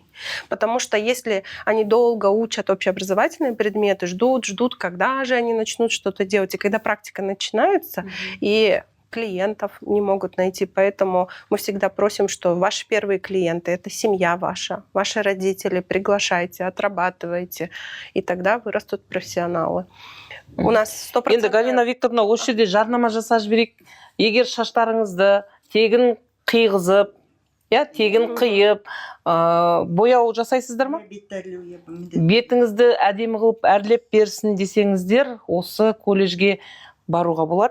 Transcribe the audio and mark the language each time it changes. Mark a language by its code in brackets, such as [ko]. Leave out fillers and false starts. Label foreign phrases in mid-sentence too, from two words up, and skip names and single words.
[ru] Потому что если они долго учат общеобразовательные предметы, ждут, когда же они начнут что-то делать, и когда практика начинается, и клиентов не могут найти. Поэтому мы всегда просим, что ваши первые клиенты — это семья ваша, ваши родители, приглашайте, отрабатывайте, и тогда вырастут профессионалы. У нас 100%... [kk] Енді Галина Викторовна, осы жерде жарнама жасап жіберейік. Егер шаштарыңызды тегін қиғызып, тегін қиып, бояу жасайсыздар ма? Бетіңізді әдемі қылып әрлеп берсін десеңіздер, осы колледжге баруға болады.